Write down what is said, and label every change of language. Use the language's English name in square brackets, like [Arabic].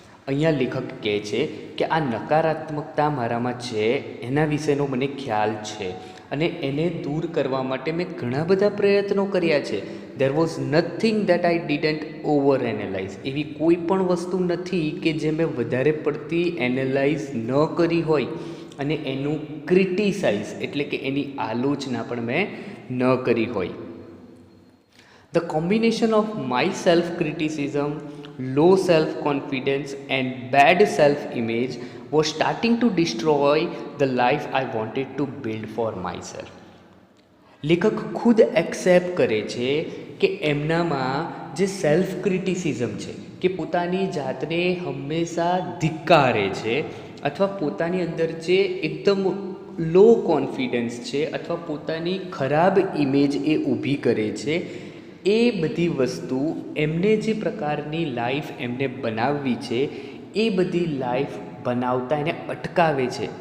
[Gujarati] અહીંયા લેખક કહે છે કે આ નકારાત્મકતા મારામાં છે એના વિશેનો મને ખ્યાલ છે અને એને દૂર કરવા માટે મેં ઘણા બધા પ્રયત્નો કર્યા છે. [English] There was nothing that I didn't over analyse. [Gujarati] એવી કોઈ પણ વસ્તુ નથી કે જે મેં વધારે પડતી એનાલાઇઝ ન કરી હોય અને એનું ક્રિટિસાઇઝ એટલે કે એની આલોચના પણ મેં ન કરી હોય. [English] The combination of my self-criticism, low self-confidence and bad self-image was starting to destroy the life I wanted to build for myself. [Gujarati] લેખક ખુદ એક્સેપ્ટ કરે છે કે એમનામાં જે સેલ્ફ ક્રિટિસિઝમ છે કે પોતાની જાતને હંમેશા ધિક્કારે છે અથવા પોતાની અંદર જે એકદમ લો કોન્ફિડન્સ છે અથવા પોતાની ખરાબ ઇમેજ એ ઊભી કરે છે, એ બધી વસ્તુ એમને જે પ્રકારની લાઈફ એમને બનાવવી છે એ બધી લાઈફ બનાવતા એને અટકાવે છે.